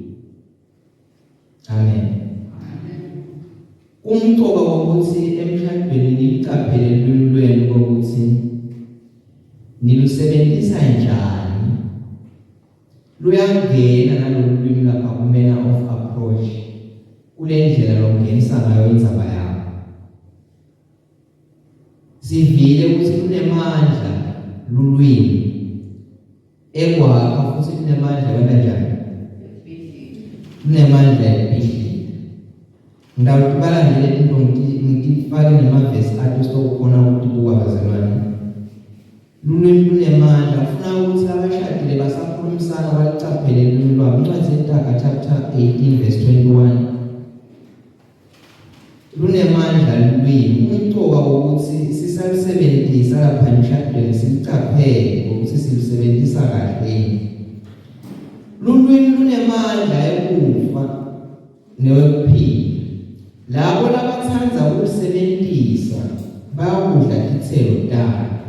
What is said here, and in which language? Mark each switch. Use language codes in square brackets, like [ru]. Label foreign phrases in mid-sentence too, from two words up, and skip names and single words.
[ss] Amen. Umcoka wokuthi emshadweni nicaphele lulwimi ukuthi nilusebenzisa njani luyangena nalolu lwimi lapha ku- [en] manner of approach [ss] kule ndlela longenisa ngayo indzaba yakho. Sivile ukuthi kunemandla lulwimi ekwakha futhi kunemandla kanjani? Kunemandla ephilile. Ngidawutibala nje leti nto ngifake nemavesi athi sokukhona ukuthi kuwabazelwane. Lulwimi lunemandla ufuna ukuthi abashadile basakhulumisana balicaphele lulwimi lwabo. Incwadi yeNtaka [en] chapter 18 verse 21. [ss] Lunemandla lulwimi. Umcoka wokuthi sisalisebenzisa lapha emshadweni silicaphele ukuthi silisebenzisa kahle. Lulwimi lunemandla ekufa newekuphila. Labo labathanda ukulisebenzisa bayakudla izithelo zalo.